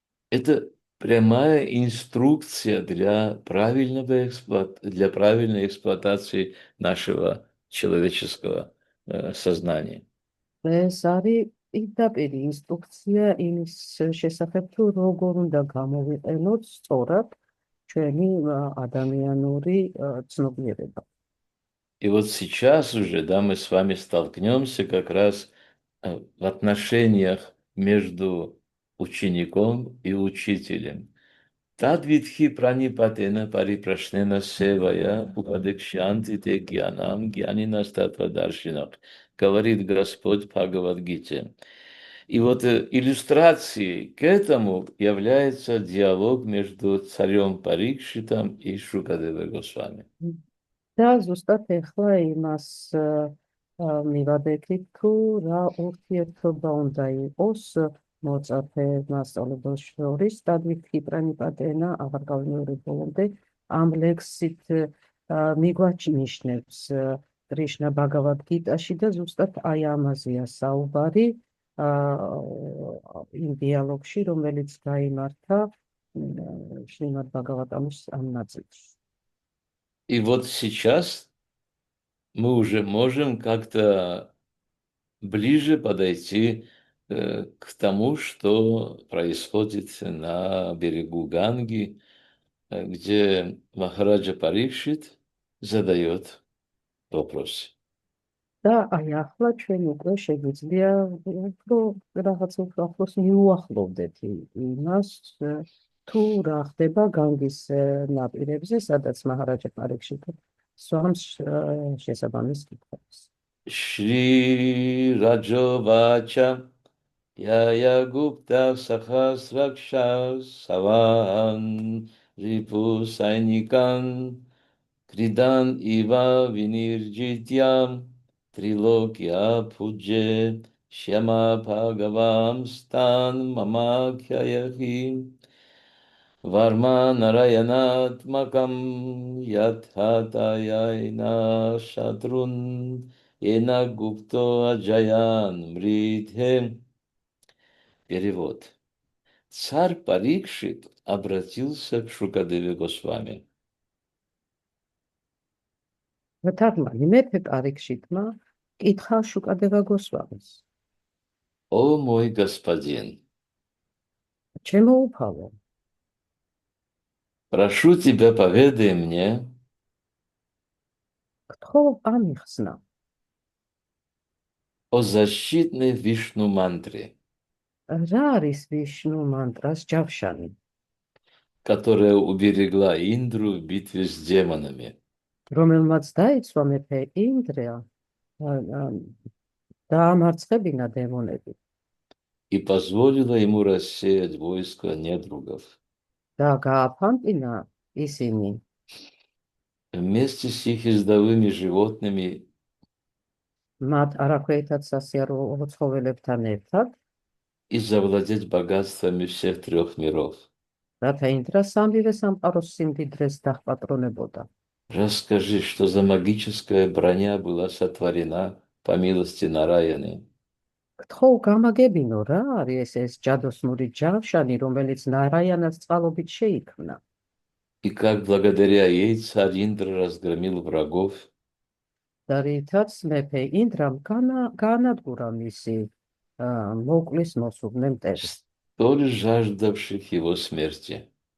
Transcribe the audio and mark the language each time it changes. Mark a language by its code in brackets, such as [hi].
[ru] Это прямая инструкция для правильной эксплуатации нашего человеческого сознания. [ka] ეს არის პირდაპირი ინსტრუქცია იმის შესახებ, თუ როგორ უნდა გამოვიყენოთ სწორად ჩვენი ადამიანური ცნობიერება. [ru] И вот сейчас уже, да, мы с вами столкнемся как раз в отношениях между учеником и учителем. [sa] Тадвитхи пранипатена парипрашнена севая упадекшанти те гьянам гьянинас татвадаршинах, [ru] говорит Господь в Бхагавад-гите. И вот иллюстрацией к этому является диалог между царем Парикшитом и Шукадевой Госвами. [ka] და ზუსტად ეხლა იმას მივადექით, თუ რა ურთიერთობა უნდა იყოს მოწაფე მასწავლებელს შორის. ტადვითი პრანიპატენა აღარ გავიმეორებ ბოლომდე ამ ლექსით მიგვაჩნიშნებს კრიშნა ბაგავად-გიტაში და ზუსტად აი ამაზეა საუბარი იმ დიალოგში, რომელიც გაიმართა შრიმად ბაგავატამის ამ ნაწილში. [ru] И вот сейчас мы уже можем как-то ближе подойти к тому, что происходит на берегу Ганги, где Махараджа Парикшит задает вопросы. [ka] და აი ახლა ჩვენ უკვე შეგვიძლია რაღაც უფრო ახლოს მიუახლოვდეთ იმას, თუ რა ხდება განგის ნაპირებზე, სადაც მაჰარაჯა პარიქშიტი სვამს შესაბამის კითხვებს. [sa] Shri Rajovacha Yaya Gupta Sahasraksha Savan Ripu Sainikan Kridan Iva Vinirjityam Trilokya Puje Shama Bhagavam Stan Mamakyayahi Varma Narayanatmakam Yathatayayna Shatrun Ена Гупто Аджаян Мритхе. [ru] Перевод. Царь Парикшит обратился к Шукадеве Госвами. [ka] მეთარმა იმეფე პარიქშიტმა კითხა შუკადევა გოსვამის. [ru] О мой господин, [ka] ჩემო უფალო, [ru] прошу тебя, поведай мне, [ka] გთხოვ ამიხსნა, [ru] о защитной Вишну мантре, [ka] რა არის ვიშნუ мантрас ჯავშანი, [ru] которая уберегла Индру в битве с демонами [ka] რომელმაც დაიცვა მეფე ინდრა დაამარცხებინა დემონები [ru] и позволила ему рассеять войско недругов. [ka] და გააფანტინა ისინი [ru] Вместе с их ездовыми животными [ka] მათ არაქვეითად სასიარულო ცხოველებთან ერთად, [ru] и завладеть богатствами всех трех миров. [ka] რათა ინდრა სამივე სამყაროს სიმდიდრეს დახპატრონებოდა. [ru] Расскажи, что за магическая броня была сотворена по милости Нараяны, [ka] გთხოვ გამაგებინო, რა არის ეს ჯადოსნური ჯავშანი, რომელიც ნარაიანას წყალობით შეიქმნა [ru] и как благодаря ей царь Индра разгромил врагов, [ka] და რითაც მეფე ინდრამ გაანადგურა მისი მოკლის მოსურნე მტერი, [ru] столь жаждавших его смерти.